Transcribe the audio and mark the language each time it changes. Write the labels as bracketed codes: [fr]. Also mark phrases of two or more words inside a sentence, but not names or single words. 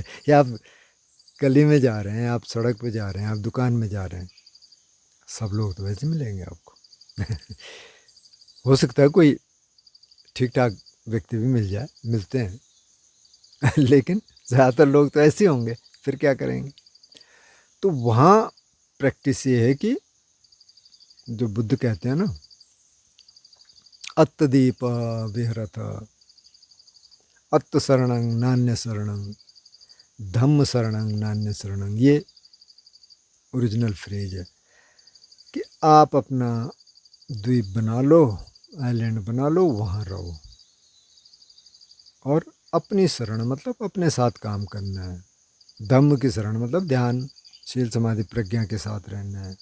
[hi] या आप गली में जा रहे हैं, आप सड़क पे जा रहे हैं, आप दुकान में जा रहे हैं, सब लोग तो वैसे मिलेंगे आपको हो सकता है कोई ठीक ठाक व्यक्ति भी मिल जाए, मिलते हैं लेकिन ज़्यादातर लोग तो ऐसे होंगे, फिर क्या करेंगे? तो वहाँ प्रैक्टिस ये है कि जो बुद्ध कहते हैं ना, [pi] अत्तदीप विहरत, अत्त शरणं नान्य शरणं, धम्म शरणं नान्य शरणं, [hi] ये [en] original phrase [hi] है कि आप अपना द्वीप बना लो, आइलैंड बना लो, वहाँ रहो, और अपनी शरण मतलब अपने साथ काम करना है। धम्म की शरण मतलब ध्यान, शील, समाधि, प्रज्ञा के साथ रहना है।